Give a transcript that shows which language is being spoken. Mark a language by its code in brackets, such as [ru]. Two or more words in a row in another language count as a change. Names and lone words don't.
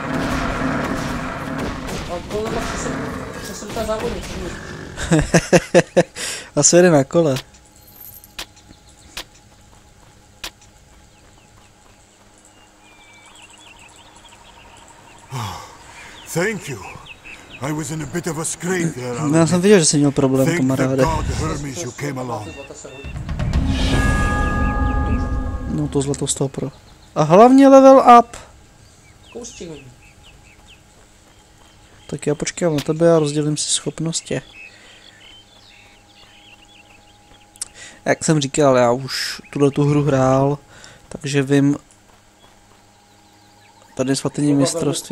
[cs] A kolo nemá přesunutá závodně. Asi jede na kole. [en] Thank you. I was in a bit of a scrape there. [cs] Já jsem viděl, že jsi měl problém, [en] Thank the [cs] kamaráde. [en] god Hermes you came along. [cs] No to zlato z toho pro. A hlavně [en] level up. [cs] Kousček. Tak já počkám na tebe a rozdělím si schopnosti. Jak jsem říkal, já už tu hru hrál, takže vím tady svatyní mistrovství.